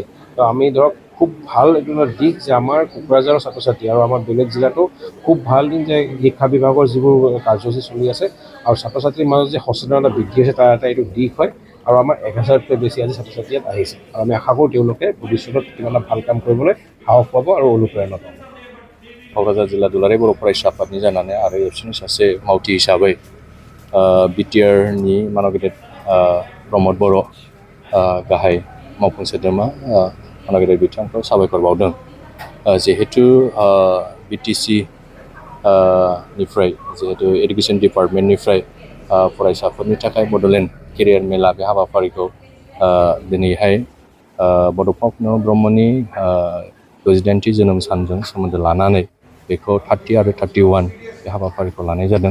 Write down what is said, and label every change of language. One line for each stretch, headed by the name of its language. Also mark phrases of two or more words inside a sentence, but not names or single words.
Assamese: তো আমি ধৰক খুব ভাল এইটো এটা দিশ যে আমাৰ কোকৰাঝাৰৰ ছাত্ৰ ছাত্ৰী আৰু আমাৰ বেলেগ জিলাতো খুব ভাল দিন যে শিক্ষা বিভাগৰ যিবোৰ কাৰ্যসূচী চলি আছে আৰু ছাত্ৰ ছাত্ৰীৰ মাজত যে সচেতনতা বৃদ্ধি হৈছে তাৰ এটা এইটো দিশ হয়। আৰু আমাৰ 1000তকৈ বেছি আজি ছাত্ৰ ছাত্ৰী ইয়াত আহিছে আৰু আমি আশা কৰোঁ তেওঁলোকে ভৱিষ্যতত কিবা এটা ভাল কাম কৰিবলৈ সাহস পাব আৰু অনুপ্ৰেৰণা পাব।
Bodo: क'क्राझार जिल्ला दुलाराय बर' फरायसा आफादनि जानानै आरो एबसुनि सासे मावथि हिसाबै बिटिआरनि मानाव गेदेर प्रमद बर' गाहाय मावफुं सोद्रोमा मानाव गेदेर बिथांखौ साबायखर बावदों। जिहेतु BTC निफ्राय जिहेतु
English: education department
Bodo: फरायसाफोरनि थाखाय बड'लेण्ड केरियार मेला बे हाबाफारिखौ दिनैहाय बड'फ कन'लज ब्रह्मनि 60थि जोनोम सानजों सोमोन्दो लानानै बेखौ 30 आरो 31 बे हाबाफारिखौ लानाय जादों।